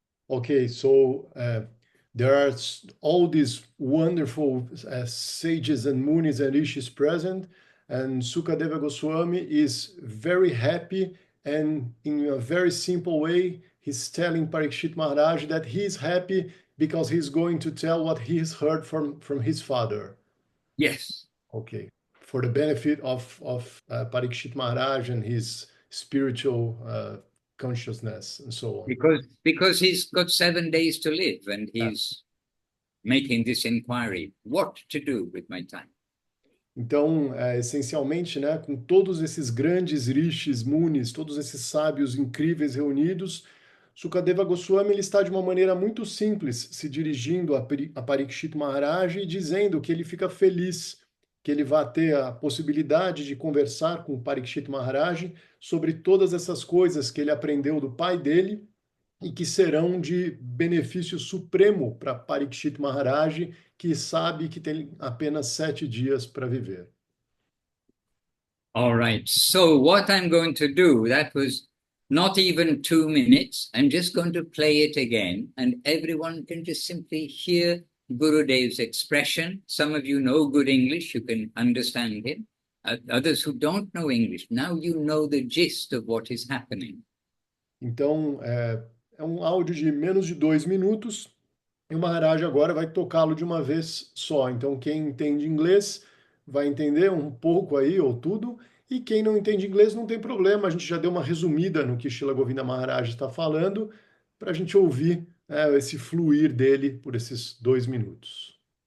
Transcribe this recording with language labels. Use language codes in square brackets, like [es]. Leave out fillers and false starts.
[en] Okay, so there are all these wonderful sages and munis and rishis present, and Sukadeva Goswami is very happy, and in a very simple way, he's telling Parikshit Maharaj that he's happy because he's going to tell what he's heard from his father. Yes. Okay, for the benefit of Parikshit Maharaj and his spiritual consciousness and so on. Because he's got 7 days to live and he's making this inquiry. What to do with my time? [pt] Então, essencialmente, né, com todos esses grandes rishis, munis, todos esses sábios incríveis reunidos, Sukadeva Goswami ele está de uma maneira muito simples se dirigindo a Parikshit Maharaj e dizendo que ele fica feliz que ele vai ter a possibilidade de conversar com Parikshit Maharaj sobre todas essas coisas que ele aprendeu do pai dele e que serão de benefício supremo para Parikshit Maharaj, que sabe que tem apenas 7 dias para viver. [en] All right. So what I'm going to do, that was not even 2 minutes. I'm just going to play it again, and everyone can just simply hear Gurudev's expression. Some of you know good English, you can understand him. Others who don't know English, now you know the gist of what is happening. [pt] Então, é um áudio de menos de 2 minutos, e o Maharaj agora vai tocá-lo de uma vez só. Então, quem entende inglês vai entender um pouco aí, ou tudo, e quem não entende inglês não tem problema, a gente já deu uma resumida no que Srila Govinda Maharaj está falando, para a gente ouvir esse fluir dele por esses 2 minutos.